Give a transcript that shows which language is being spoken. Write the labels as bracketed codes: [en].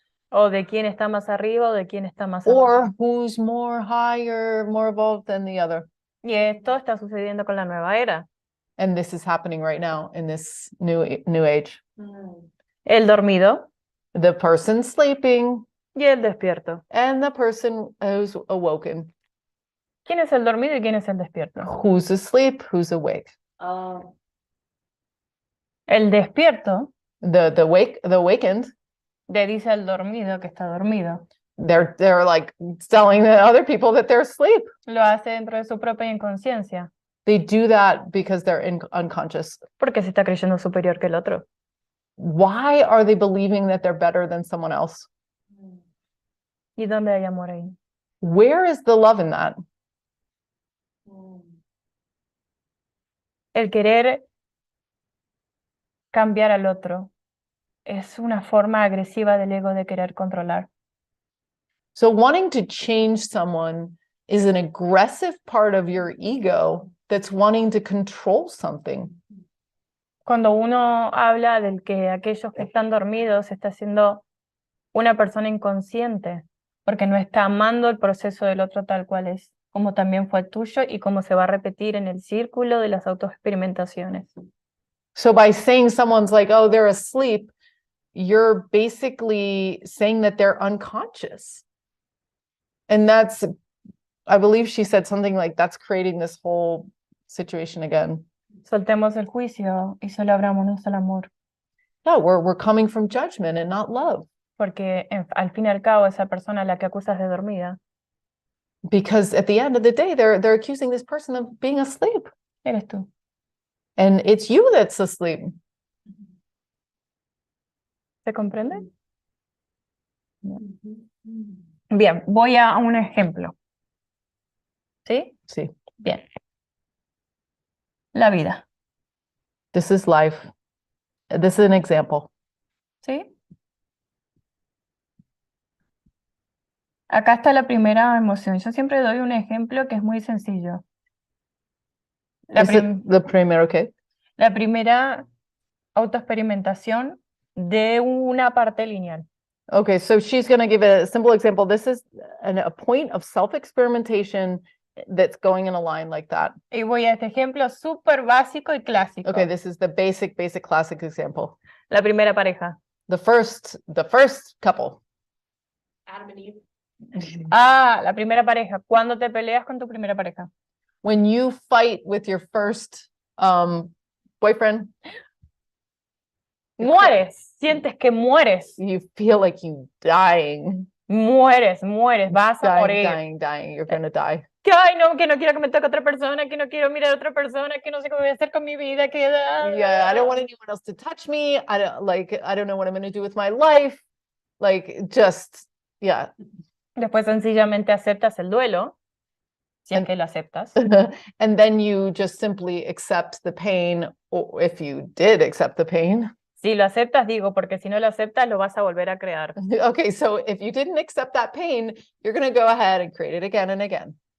[es] O de quién está más arriba o de quién está más abajo. [en] Or who's more higher, more evolved than the other. [es] Y esto está sucediendo con la nueva era. [en] And this is happening right now in this new age. [es] El dormido [en] The person sleeping [es] y el despierto. [en] and the person who's awoken. [es] ¿Quién es el dormido y quién es el despierto? [en] Who's asleep, who's awake. [es] El despierto [en] the awakened, [es] le dice al dormido que está dormido. [en] they're like telling the other people that they're asleep. [es] Lo hace dentro de su propia inconsciencia, [en] They do that because they're unconscious. [es] porque se está creyendo superior que el otro. [en] Why are they believing that they're better than someone else? [es] ¿Y dónde hay amor ahí? [en] Where is the love in that? [es] El querer cambiar al otro es una forma agresiva del ego de querer controlar. [en] So wanting to change someone is an aggressive part of your ego that's wanting to control something. [es] Cuando uno habla del que aquellos que están dormidos está siendo una persona inconsciente, porque no está amando el proceso del otro tal cual es, como también fue el tuyo y como se va a repetir en el círculo de las autoexperimentaciones. [en] So by saying someone's like, oh, they're asleep, you're basically saying that they're unconscious. And that's, I believe she said something like that's creating this whole situation again. [es] Soltemos el juicio y solo abrámonos al amor, [en] No, we're coming from judgment and not love. [es] porque al fin y al cabo esa persona a la que acusas de dormida, [en] Because at the end of the day, they're accusing this person of being asleep. [es] eres tú. [en] And it's you that's asleep. [es] ¿Se comprende? Bien, voy a un ejemplo. ¿Sí? [en] See, [es] Bien. La vida. [en] this is life. This is an example. [es] ¿Sí? Acá está la primera emoción. Yo siempre doy un ejemplo que es muy sencillo. La, [en] Is it the primero, okay? [es] la primera autoexperimentación de una parte lineal. [en] Okay, so she's going to give a simple example. This is a point of self-experimentation that's going in a line like that. [es] Y voy a este ejemplo súper básico y clásico. [en] Okay, this is the basic classic example. [es] La primera pareja. [en] The first couple. Adam and Eve. [es] Ah, la primera pareja. ¿Cuándo te peleas con tu primera pareja? [en] When you fight with your first boyfriend, [es] Mueres. Sientes que mueres. [en] you feel like you dying, [es] Mueres. Vas a morir. [en] dying. You're gonna die. [es] Que, ay, no, que no quiero que me toque otra persona, que no quiero mirar a otra persona, que no sé qué voy a hacer con mi vida, que... [en] Yeah, I don't want anyone else to touch me. I don't know what I'm gonna do with my life. Like, just, yeah. [es] Después sencillamente aceptas el duelo, si es que lo aceptas. [en] And then you just simply accept the pain, or if you did accept the pain. [es] Si lo aceptas, digo, porque si no lo aceptas, lo vas a volver a crear. [en] Okay, so if you didn't accept that pain, you're gonna go ahead and create it again and again.